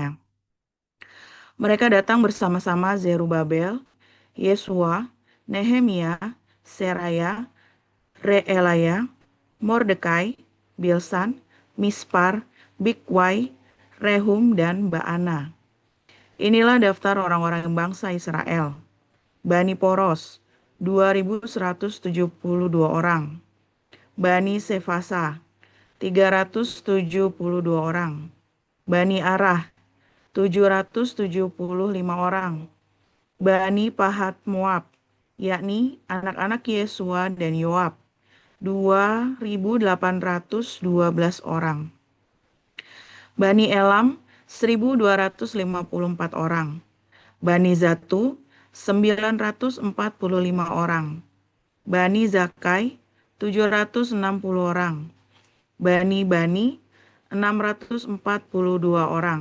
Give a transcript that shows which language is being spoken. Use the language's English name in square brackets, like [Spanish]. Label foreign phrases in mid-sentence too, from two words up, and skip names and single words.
[Indonesian] Mereka datang bersama-sama Zerubabel, Yesua, Nehemia, Seraya, Reelaya, Mordekai, Bilsan, Mispar, Bigwai, Rehum, dan Baana. Inilah daftar orang-orang bangsa Israel. Bani Poros, 2.172 orang. Bani Sefasa, 372 orang. Bani Arah, 775 orang. Bani Pahat Moab, yakni anak-anak Yesua dan Yoab, 2.812 orang. Bani Elam, 1.254 orang. Bani Zatu, 945 orang. Bani Zakai, 760 orang. Bani 642 orang.